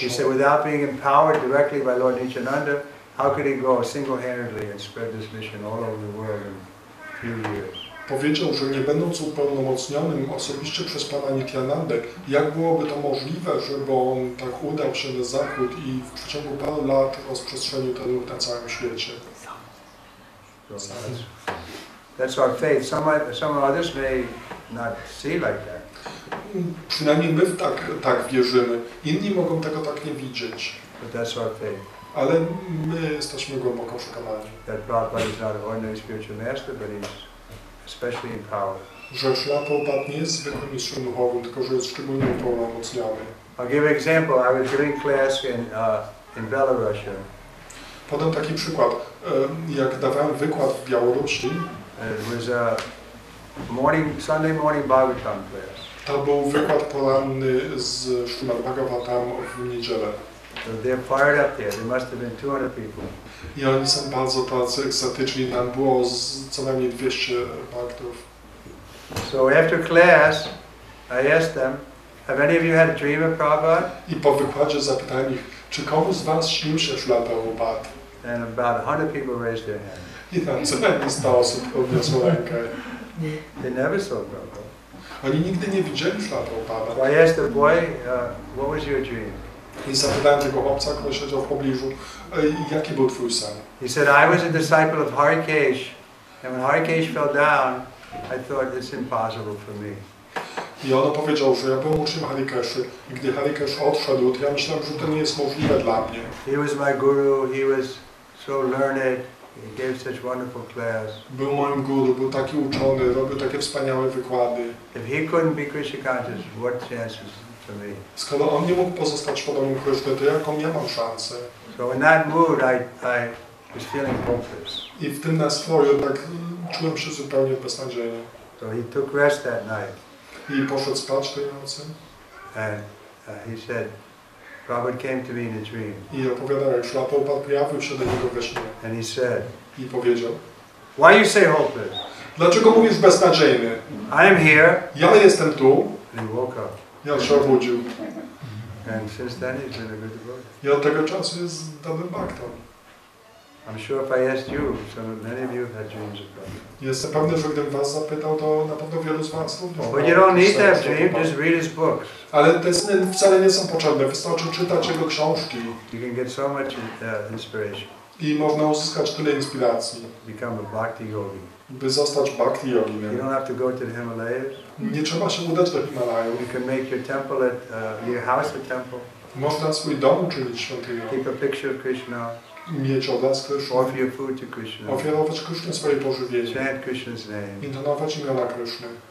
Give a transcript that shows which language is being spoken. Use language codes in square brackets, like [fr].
[en] He said, without being empowered directly by Lord Nityananda, how could he go single-handedly and spread this mission all over the world in a few years? [pl] Powiedział, że nie będąc upełnomocnionym osobiście przez Pana Nityanandę, jak byłoby to możliwe, żeby on tak udał się na zachód i w przeciągu paru lat rozprzestrzenił ten ruch na całym świecie. [en] So that's our faith. Some others may not see like that. [pl] Przynajmniej my tak wierzymy. Inni mogą tego tak nie widzieć. [en] But that's our faith. [pl] Ale my jesteśmy głęboko przekonani, [en] That Prabhupada is not an ordinary spiritual master, but he's especially empowered. [pl] że Śrila Prabhupada nie jest zwykłym mistrzem duchowym, tylko że jest szczególnie upełnomocniony. [en] I'll give an example. I was giving class in Belarus. [pl] Podam taki przykład. Jak dawałem wykład w Białorusi, [en] It was a Sunday morning Bhagavatam class. [pl] to był wykład poranny z Śrimad Bhagavatam w niedzielę. [en] So they're fired up there. There must have been 200 people. [pl] I oni są bardzo tacy ekstatyczni, tam było co najmniej 200 baktów. [en] So after class, I asked them, have any of you had a dream of Prabhupada? [pl] I po wykładzie zapytałem ich, czy komuś z was śnił się Śrila Prabhupada? [en] And about 100 people raised their hand. [pl] I tam co najmniej 100 osób podniosło rękę. [en] They never saw Prabhupada. [pl] Oni nigdy nie widzieli Śrila Prabhupada. [en] So I asked the boy, what was your dream? [pl] I zapytałem tego chłopca, który siedział w pobliżu, jaki był twój sen? [en] He said, I was a disciple of Harikesh, and when Harikesh fell down, I thought it's impossible for me. [pl] I on powiedział, że ja byłem uczniem Harikeszy i gdy Harikesh odszedł, to ja myślałem, że to nie jest możliwe dla mnie. [en] He was my guru, he was so learned, he gave such wonderful class. [pl] Był moim guru, był taki uczony, robił takie wspaniałe wykłady. [en] If he couldn't be Krishna conscious, what chances for me? [pl] Skoro on nie mógł pozostać świadomym Kryszny, to jaką ja mam szansę? [en] So in that mood, I was feeling hopeless. [pl] I w tym nastroju tak czułem się zupełnie beznadziejnie. [en] So he took rest that night, [pl] I poszedł spać tej nocy [en] and he said, Prabhupada came to me in a dream, [pl] i opowiadał, jak Śrila Prabhupada pojawił się do niego we śnie [en] and he said, [pl] i powiedział: [en] why you say hopeless? [pl] dlaczego mówisz beznadziejny? [en] I am here. [pl] Ja jestem tu. [en] And he woke up. [pl] I on się obudził. [en] And since then, he's been a good devotee. [pl] I od tego czasu jest dobrym baktą. [en] I'm sure if I asked you, many of you have had dreams of Prabhupada. [pl] Jestem pewny, że gdybym was zapytał, to na pewno wielu z was również. [en] But you don't need to have dreams, just read his books. [pl] Ale te sny wcale nie są potrzebne, wystarczy czytać jego książki [en] You can get so much inspiration. [pl] i można uzyskać tyle inspiracji, [en] Become a bhakti yogi. [pl] by zostać bhakti [en] You [pl] yoginem. [en] don't have to go to the Himalayas. [pl] Nie trzeba się udać do Himalajów. [en] You can make your temple your house a temple. [pl] Można swój dom uczynić świątynią, [en] Keep a picture of Krishna. [pl] mieć obraz Kryszny, [en] Offer your food to Krishna. [pl] ofiarować Krysznie swoje pożywienie, [en] Chant Krishna's name. [pl] intonować imiona Kryszny.